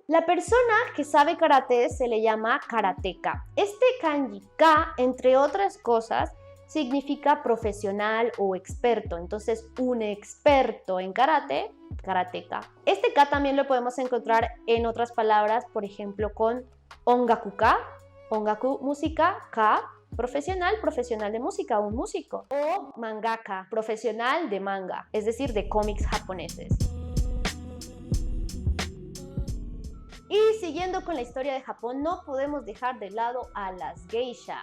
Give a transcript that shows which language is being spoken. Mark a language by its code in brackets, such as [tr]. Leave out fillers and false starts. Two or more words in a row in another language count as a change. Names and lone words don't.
[es] La persona que sabe karate se le llama karateka. Este kanji ka, entre otras cosas, significa profesional o experto. Entonces, un experto en karate, karateka. Este ka también lo podemos encontrar en otras palabras, por ejemplo, con [ja] 音楽家、音楽, [es] música, ka, profesional, profesional de música, un músico. O mangaka, profesional de manga, es decir, de cómics japoneses. Y siguiendo con la historia de Japón, no podemos dejar de lado a las geisha.